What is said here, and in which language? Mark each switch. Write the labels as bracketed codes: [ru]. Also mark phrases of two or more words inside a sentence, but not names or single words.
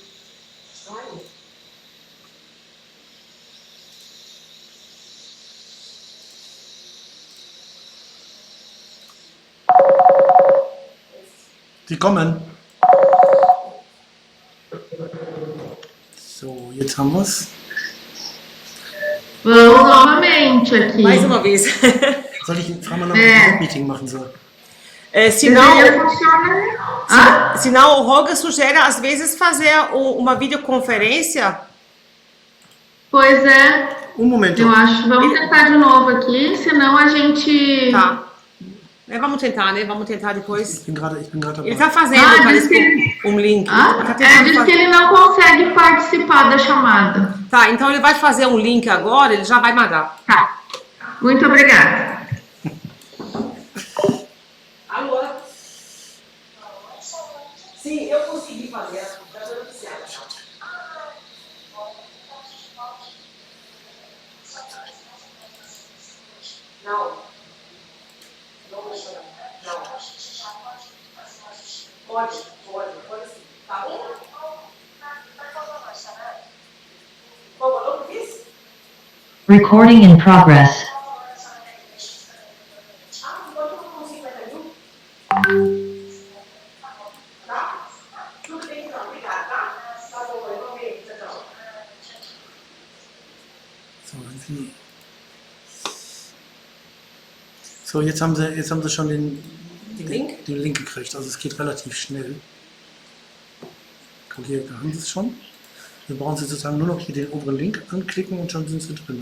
[de] Die kommen. So, jetzt haben wir es. [pt] Vamos novamente. novamente aqui. Mais uma vez. [de] Soll ich frage mal noch, ob ich ein Meeting machen soll? [pt] Deveria funcionar. Senão o Roga sugere, às vezes, fazer uma videoconferência. Pois é, Momento. eu acho. Vamos tentar de novo aqui, senão a gente... Tá. Vamos tentar, né? Vamos tentar depois. [de] Ich bin gerade dabei. [pt] Ele tá fazendo, diz parece que... um link. Tá diz que ele não consegue participar da chamada. Tá, então ele vai fazer um link agora, ele já vai mandar. Tá. Muito obrigada. Alô? Sim, eu consegui fazer. Não. Pode sim. Tá bom? Qual valor que fiz? [en] Recording in progress. [pt] Pode colocar 51? Tá? Tudo bem então, obrigada, tá? Tá bom, eu vou ver. Tchau. [de] So, jetzt haben sie schon den Link? Den Link gekriegt. Also es geht relativ schnell. Guck hier, da haben sie es schon. Wir brauchen sie sozusagen nur noch hier den oberen Link anklicken und schon sind sie drin.